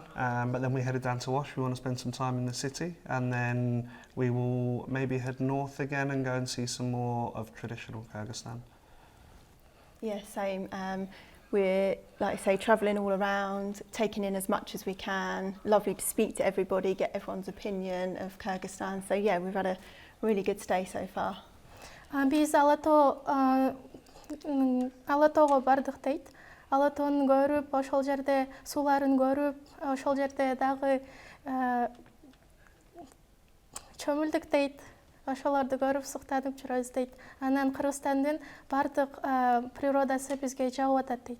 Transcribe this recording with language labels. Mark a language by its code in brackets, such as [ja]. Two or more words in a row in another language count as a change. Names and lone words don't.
[en] But then we headed down to Osh. We want to spend some time in the city, and then we will maybe head north again and go and see some more of traditional Kyrgyzstan. Yeah, same. We're, like I say, travelling all around, taking in as much as we can. Lovely to speak to everybody, get everyone's opinion of Kyrgyzstan. So yeah, we've had a really good stay so far. [ky] Биз Алатоого бардык дейт. Алатоонун көрүп, ошол жерде сууларын көрүп, ошол жерде дагы чөмүлдүк дейт. Ошолорду көрүп суктанып жүрөбүз дейт. Анан Кыргызстандын бардык природасы бизге жагып атат дейт.